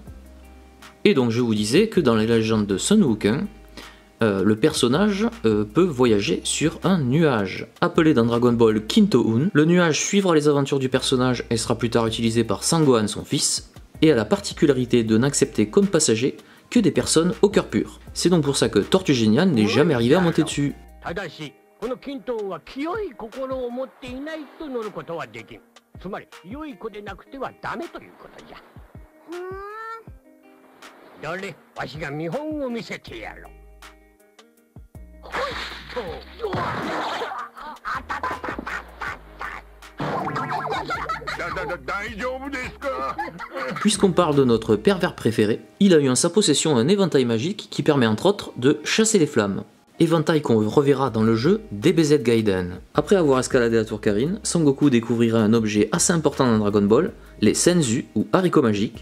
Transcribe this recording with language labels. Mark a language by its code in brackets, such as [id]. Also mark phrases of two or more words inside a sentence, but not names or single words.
[fr] Et donc je vous disais que dans les légendes de Sun Wukong, le personnage peut voyager sur un nuage. Appelé dans Dragon Ball Kinto-un, le nuage suivra les aventures du personnage et sera plus tard utilisé par Sangohan, son fils, et a la particularité de n'accepter comme passager que des personnes au cœur pur. C'est donc pour ça que Tortue Géniale n'est jamais arrivé à monter dessus. [ja] この金刀は清い心を持っていないと乗ることはできん。つまり良い子でなくてはダメということじゃ。どれ、わしが見本を見せてやろう。ほいっと、あたたたたた [fr] Puisqu'on parle de notre pervers préféré, il a eu en sa possession un éventail magique qui permet entre autres de chasser les flammes. Éventail qu'on reverra dans le jeu DBZ Gaiden. Après avoir escaladé la tour Karin, Son Goku découvrira un objet assez important dans Dragon Ball, les Senzu ou haricots magiques.